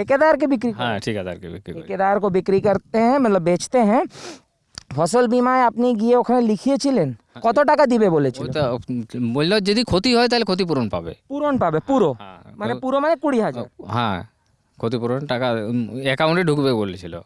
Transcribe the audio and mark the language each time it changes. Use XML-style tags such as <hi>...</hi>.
<hi>ठेकेदार के बिक्री?</hi> <bn>হ্যাঁ, ঠিকাদারকে বিক্রি করি।</bn> <hi>ठेकेदार को बिक्री करते हैं, मतलब बेचते हैं।</hi> <bn>ফসল বিমায় আপনি গিয়ে ওখানে লিখিয়েছিলেন? কত টাকা দিবে বলেছিল? ওটা বললো যদি ক্ষতি হয় তাহলে ক্ষতিপূরণ পাবে। পূরণ পাবে পুরো? মানে পুরো মানে 20,000? হ্যাঁ, ক্ষতিপূরণ টাকা অ্যাকাউন্টে ঢুকবে বলেছিল।</bn>